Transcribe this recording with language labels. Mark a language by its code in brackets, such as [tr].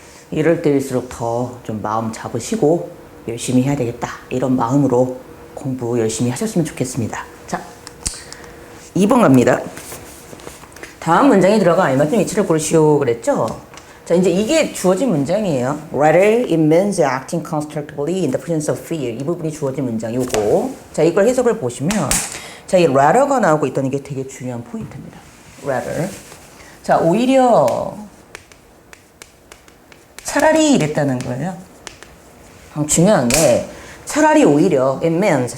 [ko] 이럴 때일수록 더 좀 마음 잡으시고 열심히 해야 되겠다 이런 마음으로 공부 열심히 하셨으면 좋겠습니다. 자, 2번 갑니다. 다음 문장에 들어가 알맞은 위치를 고르시오 그랬죠? 자, 이제 이게 주어진 문장이에요. [en] Rather, it means acting constructively in the presence of fear. [ko] 이 부분이 주어진 문장, 요거. 자, 이걸 해석을 보시면, 자, 이 rather가 나오고 있다는 게 되게 중요한 포인트입니다. [en] rather. [ko] 자, 오히려, 차라리 이랬다는 거예요. 중요한 게, 차라리 오히려, [en] it means.